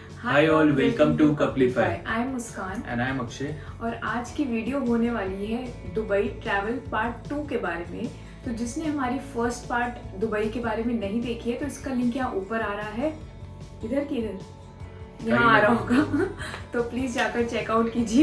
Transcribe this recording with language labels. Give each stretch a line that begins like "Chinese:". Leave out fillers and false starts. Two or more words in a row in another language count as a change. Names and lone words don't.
English: Hi all, welcome to Couplify. I am मुस्कान And I am Akshay.
Hindi: और आज की वीडियो होने वाली है दुबई
English: travel part
Hindi: 2 के बारे में। तो जिसने हमारी
English: first part
Hindi: दुबई के बारे में नहीं देखी है तो इसका लिंक यहाँ ऊपर आ रहा है, इधर की इधर यहाँ आ रहा होगा तो प्लीज जाकर चेकआउट कीजिए।